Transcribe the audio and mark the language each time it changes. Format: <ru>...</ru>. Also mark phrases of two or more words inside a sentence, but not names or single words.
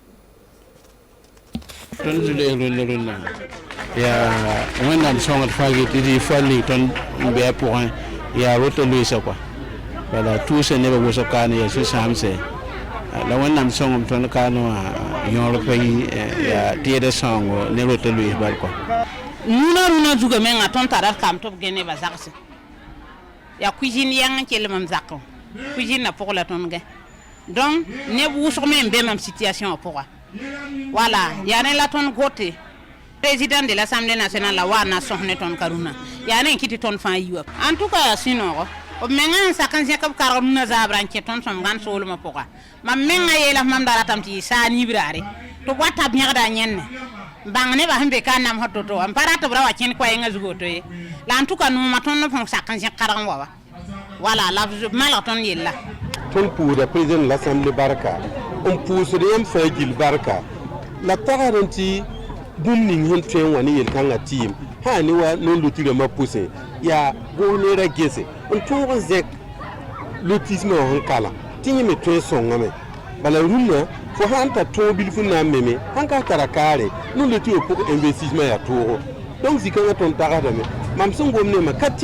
<mos>tõnd zule rũndã yaa wẽnnaam sõngd fãa tɩ dɩ falning tõnd n be a pʋgẽ yaa woto loeesa kɔa bala tuusã nebã wʋsg kaane yaa sũ-sãamsɛ la wẽnnaam sõngem tõnd kaane wã yõor pa yaa tɩɩda sõngo ne woto loees bal kɔa rũnã zugã menga tõnd tara d kam tɩ b gẽ nebã zagse yaa cuisine yɛng n kelem m zakẽ cuisine pʋg la tõnd gẽ donc neb wʋsg me n be mam situation wã pʋga voilà yaa ne la tõnd gote</mos> <fr>président de l'Assemblée nationale</fr> <mos>la waa na sõs ne tõnd ka rũnã yaa ne n kɩ tɩ tõnd fãa yi wa</mos> <fr>en tout cas</fr> <mos>yaa sũ-noogo b menga n sak n zẽk b karg rũnã zaabrã n kẽ tõnd sõm gãn soolmã pʋga mam menga yeela mam da ratame tɩ yɩ saa nibraare tɩ b wa ta b yẽgda yẽnne bãng nebã sẽn be ka n namsd to-to wã n pa rat b ra wa kẽnd koɛɛngã zugu woto ye la</mos> <fr>en tout cas</fr> <mos>nooma tõnd b sẽn sak n zẽk karg n wa wa voilà la b malg tõnd yella tõnd pʋʋsda</mos> <fr>président de l'Assemblée</fr> <mos>barka n pʋʋsd yãmb fãa gil barka la tagd n tɩ bũmb ning sẽn tõe n wa ne yel-kãngã tɩɩm sã ne wa non-loti rãmbã pʋsẽ yaa gos neerã gese n tõog n zẽk lotismã wã sẽn kalã tɩ yẽ me tõe n sõngame bala rũnnã fo sã n tar tõog bilf n na n meme sãn ka tara kaare non-loti wã pʋg investissement yaa toogo donc zĩ-kãngã tõnd tagsdame mam sẽn gom nema ka tɩ</mos>